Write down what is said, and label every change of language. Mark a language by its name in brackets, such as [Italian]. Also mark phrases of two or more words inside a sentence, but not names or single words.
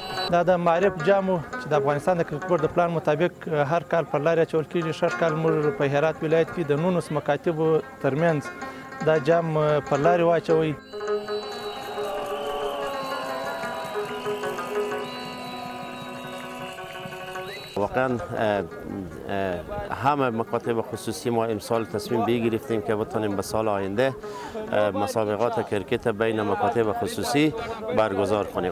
[Pashto] دا د معرف جام چې د افغانستان د کرکټ بورډ د پلان مطابق هر کال پر لارې اچول کېږي. شل کال موږ په هرات ولایت کې د 19 مکاتبو ترمنځ دا جام پر لارې واچوئ. [Persian] واقعا همه مکاتب خصوصی ما امسال تصمیم گرفتیم که بتونیم به سال آینده مسابقات کرکت بین مکاتب خصوصی برگزار کنیم.